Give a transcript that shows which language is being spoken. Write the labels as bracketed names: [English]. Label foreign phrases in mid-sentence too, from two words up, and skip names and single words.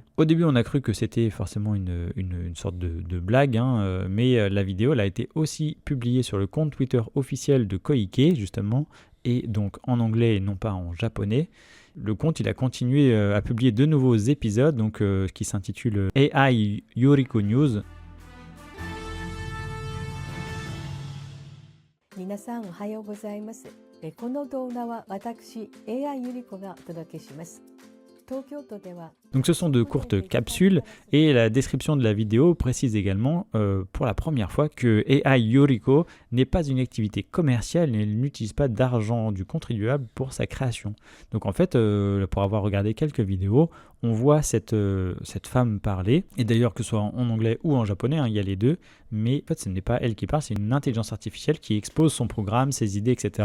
[French] Au début, on a cru que c'était forcément une sorte de blague, mais la vidéo elle a été aussi publiée sur le compte Twitter officiel de Koike, justement, et donc en anglais et non pas en japonais. Le compte, il a continué à publier de nouveaux épisodes, donc, qui s'intitulent AI Yoriko News. [Japanese] 皆さんおはようございます。この動画は私 AI ゆり子がお届けします。東京都では [French] Donc ce sont de courtes capsules et la description de la vidéo précise également pour la première fois que AI Yoriko n'est pas une activité commerciale et elle n'utilise pas d'argent du contribuable pour sa création. Donc en fait, pour avoir regardé quelques vidéos, on voit cette femme parler, et d'ailleurs que ce soit en anglais ou en japonais, il y a les deux, mais en fait ce n'est pas elle qui parle, c'est une intelligence artificielle qui expose son programme, ses idées, etc.